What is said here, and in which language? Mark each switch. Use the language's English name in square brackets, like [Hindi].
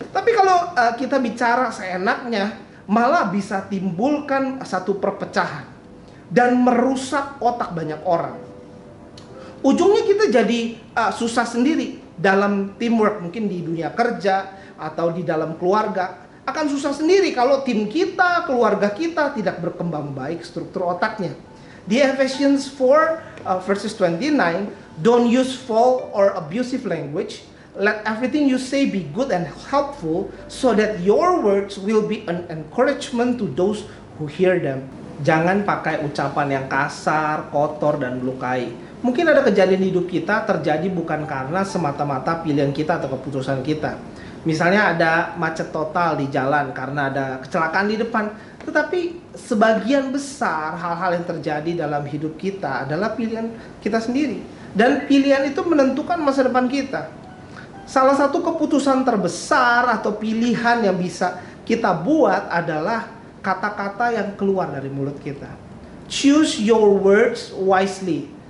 [Indonesian] Tapi kalau kita bicara seenaknya, malah bisa timbulkan satu perpecahan dan merusak otak banyak orang. Ujungnya kita jadi susah sendiri dalam teamwork, mungkin di dunia kerja atau di dalam keluarga. Akan susah sendiri kalau tim kita, keluarga kita tidak berkembang baik struktur otaknya. [English] Di Ephesians 4 verses 29, don't use foul or abusive language. Let everything you say be good and helpful, so that your words will be an encouragement to those who hear them. [Indonesian] Jangan pakai ucapan yang kasar, kotor, dan melukai. Mungkin ada kejadian hidup kita terjadi bukan karena semata-mata pilihan kita atau keputusan kita. Misalnya ada macet total di jalan karena ada kecelakaan di depan. Tetapi sebagian besar hal-hal yang terjadi dalam hidup kita adalah pilihan kita sendiri. Dan pilihan itu menentukan masa depan kita. Salah satu keputusan terbesar atau pilihan yang bisa kita buat adalah kata-kata yang keluar dari mulut kita. [English] Choose your words wisely.